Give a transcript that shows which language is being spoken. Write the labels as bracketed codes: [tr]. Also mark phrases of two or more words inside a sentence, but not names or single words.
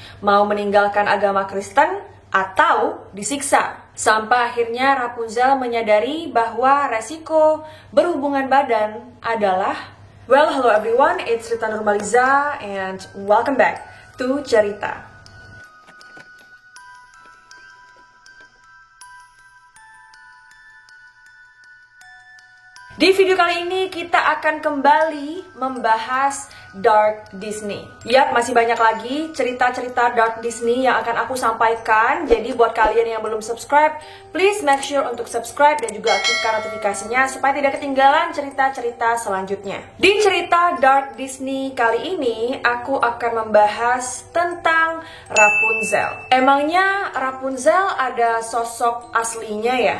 [id] mau meninggalkan agama Kristen atau disiksa. Sampai akhirnya Rapunzel menyadari bahwa resiko berhubungan badan adalah... [en] Well, hello everyone, it's Rita Nurmaliza and welcome back to Cerita. [id] Di video kali ini kita akan kembali membahas Dark Disney. Yap, masih banyak lagi cerita-cerita Dark Disney yang akan aku sampaikan. Jadi buat kalian yang belum subscribe, [en] please make sure [id] untuk subscribe dan juga aktifkan notifikasinya supaya tidak ketinggalan cerita-cerita selanjutnya. Di cerita Dark Disney kali ini, aku akan membahas tentang Rapunzel. Emangnya Rapunzel ada sosok aslinya ya?